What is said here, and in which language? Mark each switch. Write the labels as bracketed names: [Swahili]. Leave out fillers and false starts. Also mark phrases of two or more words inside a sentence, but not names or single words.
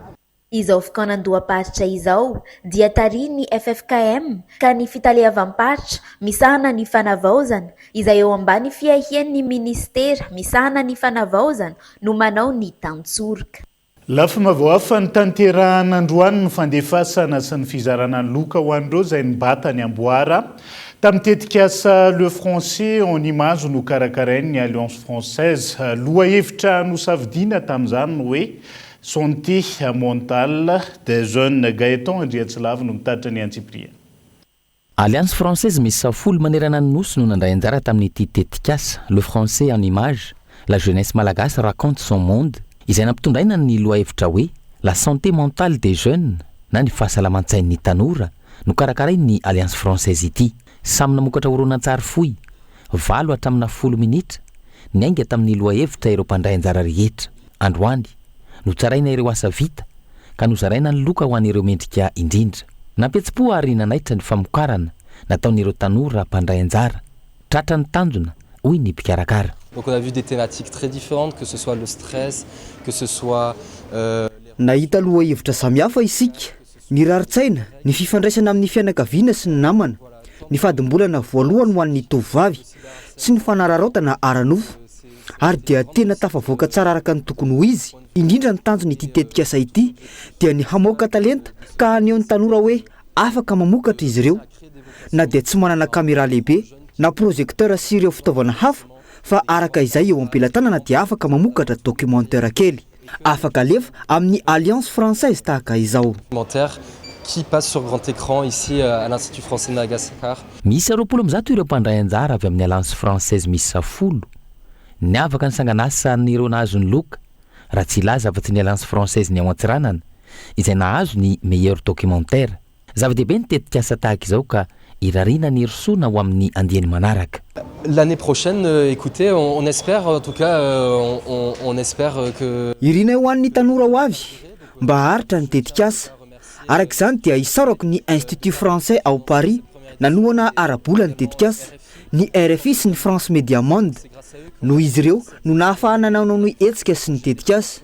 [Malagasy] Izao fotoanan-doham-paritra izao dia tarihin'ny FFKM ka ny fitalehavam-paritra misahana ny fanavaozana izay eo ambany fiahian'ny ministera misahana ny fanavaozana no manao ny tantsoroka. Lafa mavoafa ny tanterahana androany ny fandefasana sy ny fizarana ny loka ho an'ireo izay nibata ny amboara. Tamin'ny tetikasa Le Français en image no karakarainy ny Alliance Française. Lohahevitra nosafidiana tamin'izany no hoe [French] santé mentale des jeunes. [Malagasy] Gaëtan Andriatsilava no mitaritra ny Antsipriana. Alliance Française misy safolo manerana ny nosy no nandray anjara tamin'ity tetikasa Le Français en image, la jeunesse malagasy raconte son monde, izay nampitondraina ny lohahevitra hoe [French] la santé mentale des jeunes [Malagasy] na ny fahasalaman-tsain'ny tanora no karakarainy ny Alliance Française ity. Samy namokatra horonan-tsary fohy 7 hatramina 10 minitra ny ainga tamin'ny lohahevitra ireo mpandray anjara rehetra. Androany notsaraina ireo asa vita ka nozaraina ny loka ho an'ireo mendrika indrindra. Nampietsi-po ary nanaitra ny famokarana nataon'ireo tanora mpandray anjara. Tratra ny tanjona hoy ny mpikarakara. [French] Donc on a vu des thématiques très différentes, que ce soit le stress, que ce soit [Malagasy] nahita lohahevitra samihafa isika, ny raritsaina, ny fifandraisana amin'ny fianakaviana sy ny namana, ny fadimbolana voalohany ho an'ny tovovavy sy ny fanararaotana ara-nofo. Ary dia tena tafavoaka tsara araka ny tokony ho izy. Indrindra ny tanjony ity tetikasa ity dia ny hamoaka talenta ka haneho ny tanora hoe afaka mamokatra izy ireo. Na dia tsy manana caméra lehibe na projecteur sy ireo fitaovana hafa fa araka izay eo am-pelantanana dia afaka mamokatra documentaire kely. Afaka alefa amin'ny Alliance Française tahaka izao. [French] Qui passe sur grand écran ici à l'Institut Français de Madagascar. [Malagasy] Misy 20 ireo mpandray anjara avy amin'ny Alliance Française misy 10. Ny afaka ny sanganasa n'ireo nahazo ny loka raha tsy ilaza afa-tsy ny Alliance Française ny ao an-tsiranana izay nahazo ny [French] meilleur documentaire. [Malagasy] Zava-dehibe ny tetikasa tahaka izao ka irarina ny risoana ho amin'ny andiany manaraka. [French] L'année prochaine, écoutez, on espère, en tout cas, on espère que... [Malagasy] Irina ho an'ny tanora ho avy mba haritra ny tetikasa. Araka izany dia isarako ny Institut Français ao Paris nanoana arabola ny tetikasa, ny RFI sy ny France Media Monde. No izy ireo no nahafahana nanao ny hetsika sy ny tetikasa.